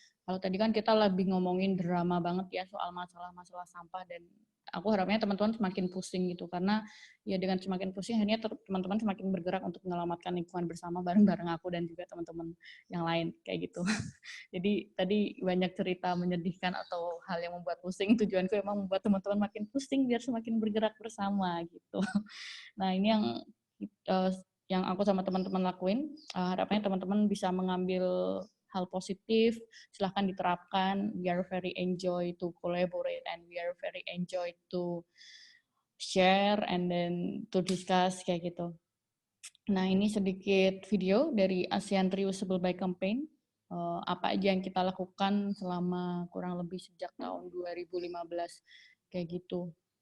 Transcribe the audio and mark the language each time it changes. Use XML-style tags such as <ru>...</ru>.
<id>Kalau tadi kan kita lebih ngomongin drama banget ya soal masalah-masalah sampah dan aku harapnya teman-teman semakin pusing gitu karena ya dengan semakin pusing akhirnya teman-teman semakin bergerak untuk menyelamatkan lingkungan bersama bareng-bareng aku dan juga teman-teman yang lain kayak gitu. Jadi tadi banyak cerita menyedihkan atau hal yang membuat pusing. Tujuanku emang membuat teman-teman makin pusing biar semakin bergerak bersama gitu. Nah ini uh, yang aku sama teman-teman lakuin. Harapannya teman-teman bisa mengambil hal positif. Silahkan diterapkan.</id> <en>We are very enjoy to collaborate and we are very enjoy to share and then to discuss</en> <id>kayak gitu. Nah, ini sedikit video dari ASEAN Reusable Bike Campaign. Apa aja yang kita lakukan selama kurang lebih sejak tahun 2015 kayak gitu.</id>